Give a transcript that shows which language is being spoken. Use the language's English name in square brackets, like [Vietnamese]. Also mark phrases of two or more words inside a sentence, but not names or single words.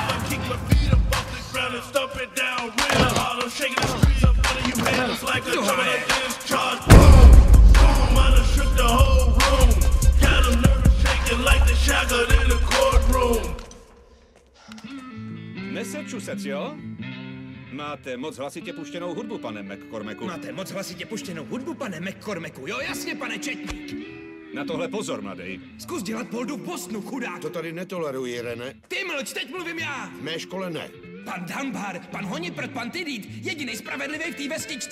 [English] Kick my feet up off the ground and stomp it down real hard. I'm shaking the streets up under you hands like a juvenile discharge. Boom, boom, I done shook the whole room. Got them nervous shaking like the shotgun in the courtroom. Massachusetts, [Czech] jo? Máte moc hlasitě puštěnou hudbu, pane McCormacku. Máte moc hlasitě puštěnou hudbu, pane McCormacku. Jo, jasně, pane četník. Na tohle pozor, mladej. Zkus dělat poldu v Bostonu, chudák. To tady netoleruji, René. Ty mlč, teď mluvím já. V mé škole ne. Pan Dunbar, pan Honiprt, pan Tidít, jedinej spravedlivý v té vestičce.